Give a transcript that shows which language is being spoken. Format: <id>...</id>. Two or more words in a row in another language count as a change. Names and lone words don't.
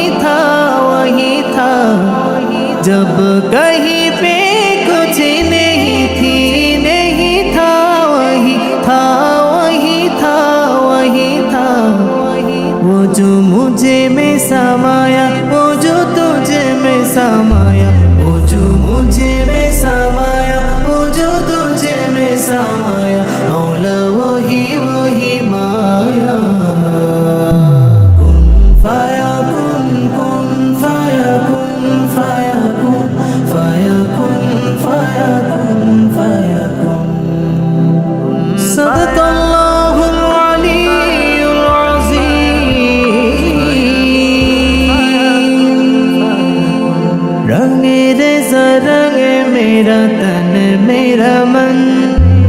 <hi>था वही था जब कहीं पे कुछ नहीं थी नहीं था वही था वही था वही था वो जो मुझे में समाया वो जो तुझे में समाया वो जो मुझे में समाया वो जो तुझे में समाया मौला वही वही माया</hi> <ar>كن فيكون كن فيكون فيكون فيكون فيكون فيكون صدق الله العلي العظيم</ar> <hi>रंगे रेज़ा रंगे मेरा तन मेरा मन</hi>